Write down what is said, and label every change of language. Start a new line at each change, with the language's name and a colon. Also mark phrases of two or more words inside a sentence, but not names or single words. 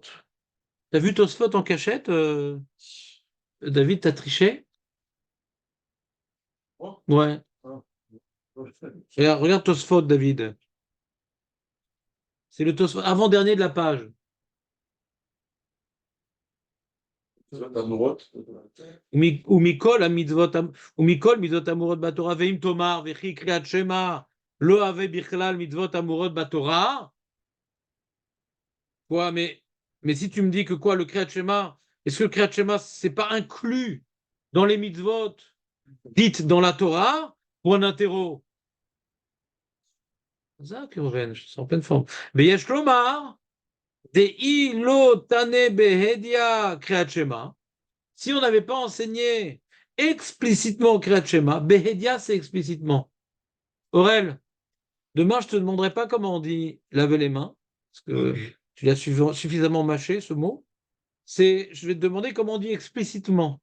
French: T'as vu Tosfot en cachette David, t'as triché? Ouais. Regarde Tosfot, David. C'est le Tosfot avant-dernier de la page.
Hebrew: ומכל המצוות, ומכל מצוות אמורות בתורה, ואם תאמר, וכי קריאת שמע לא הווה בכלל מצוות אמורות בתורה.
French: Quoi, mais si tu me dis que quoi, le
Hebrew: קריאת שמע,
French: est-ce que le
Hebrew: קריאת שמע,
French: c'est pas inclus dans les mitzvot dites dans la Torah? Point d'interro. Ça, Keuven, je suis en pleine forme.
Hebrew: ויש לומר, די לא תנא בהדיא קריאת שמע.
French: Si on n'avait pas enseigné explicitement
Hebrew: קריאת שמע,
French: behedia, c'est explicitement. Aurel, demain, je te demanderai pas comment on dit laver les mains, parce que tu l'as suffisamment mâché, ce mot. Je vais te demander comment on dit explicitement.